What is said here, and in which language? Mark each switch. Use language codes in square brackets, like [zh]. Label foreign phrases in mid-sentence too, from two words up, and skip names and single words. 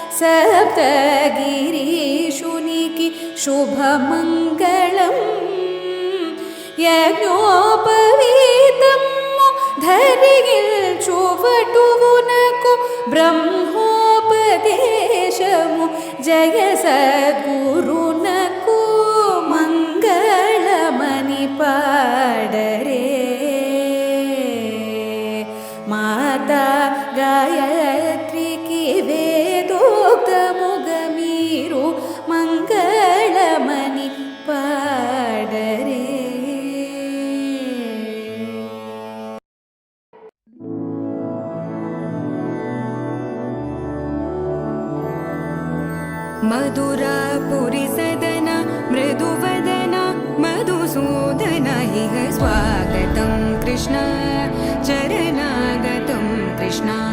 [te] సప్తగిరీషునికి శుభమంగళం యజ్ఞోపవీతము ధరిగిల్చువటువునకు బ్రహ్మోపదేశము జయ సద్గురునకు మంగళమని పాడరే మాతా గాయత్రికి వేదోక్తముగా మీరు మంగళమని పాడరే [sa] मधुरापुरी सदन मृदुवदन मधुसूदन इह स्वागतं कृष्ण चरणागतं कृष्ण